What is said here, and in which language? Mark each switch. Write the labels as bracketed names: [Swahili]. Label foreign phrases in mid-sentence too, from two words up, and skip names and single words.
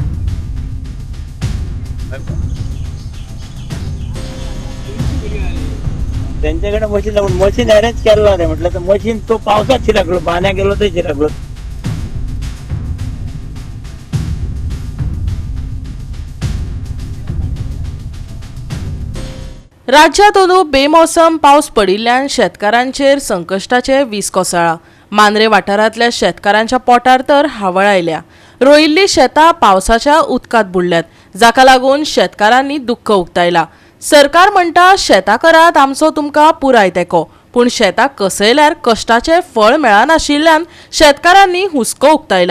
[Marathi] त्यांच्याकडे मशीन लागून मशीन अरेंज केलं नाही म्हटलं तर मशीन तो पावसात शिरकलो पाण्या गेलो तर शिरकलो. [Konkani] राज्यात अंदू बेमोसम पावस पडिल्ल्यान शेतकारांचेर संकश्टाचे वीस कोसळ्ळा. मांद्रे वाठारांतल्या शेतकारांच्या पोटार तर हावळ आयल्या. रोयिल्लीं शेतां पावसाच्या उदकांत बुडल्यात, जाका लागून शेतकारांनी दुख्ख उक्तायला. सरकार म्हणटा शेतां करात आमचो तुमकां पुराय तेंको, पूण शेतां कसयल्यार कश्टाचें फळ मेळनाशिल्ल्यान शेतकारांनी हुस्को उक्तायला.